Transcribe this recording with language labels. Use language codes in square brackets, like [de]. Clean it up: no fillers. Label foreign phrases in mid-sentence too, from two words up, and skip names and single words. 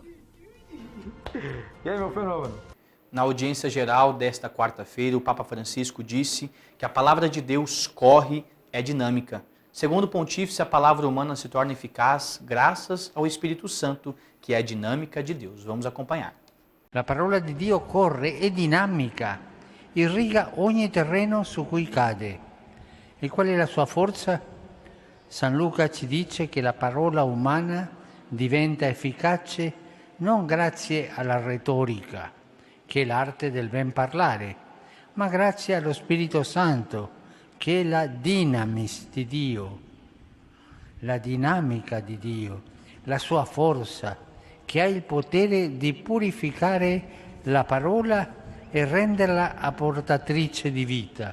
[pt] E aí, meu fenômeno? Na audiência geral desta quarta-feira, o Papa Francisco disse que a palavra de Deus corre, é dinâmica. Segundo o pontífice, a palavra humana se torna eficaz graças ao Espírito Santo, que é a dinâmica de Deus. Vamos acompanhar. [it] La parola di Dio corre, è dinamica, irriga ogni terreno su cui cade. E qual è la sua forza? San Luca ci dice che la parola umana diventa efficace non grazie alla retorica, che è l'arte del ben parlare, ma grazie allo Spirito Santo, che è la dinamis di Dio, la dinamica di Dio, la sua forza, che ha il potere di purificare la parola e renderla apportatrice di vita.